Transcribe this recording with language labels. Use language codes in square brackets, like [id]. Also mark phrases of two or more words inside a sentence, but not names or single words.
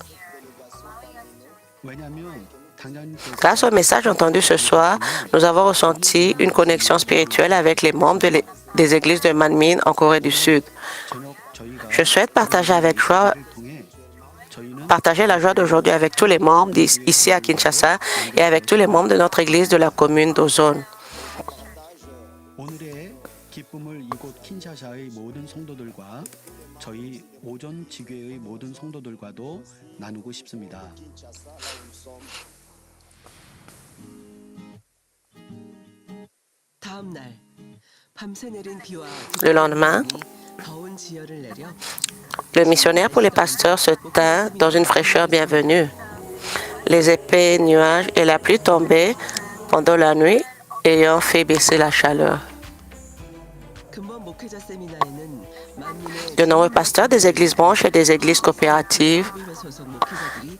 [fr] Grâce au message entendu ce soir, nous avons ressenti une connexion spirituelle avec les membres des églises de Manmin en Corée du Sud. Je souhaite partager la joie d'aujourd'hui avec tous les membres ici à Kinshasa et avec tous les membres de notre église de la commune d'Ozone. [ko] 오늘의 기쁨을 이곳 킨샤사의 모든 성도들과 저희 오전 지교회의 모든 성도들과도 나누고 싶습니다. 다음 날 밤새 내린 비와 [fr] Le lendemain, [ko] 더운 지열을 내려 [fr] le missionnaire pour les pasteurs se tint dans une fraîcheur bienvenue. Les épais nuages et la pluie tombaient pendant la nuit, ayant fait baisser la chaleur. [ko] 근본 목회자 세미나에는 만민의 [fr] De nombreux pasteurs des églises branches et des églises coopératives, [ko] 소속 목회자들이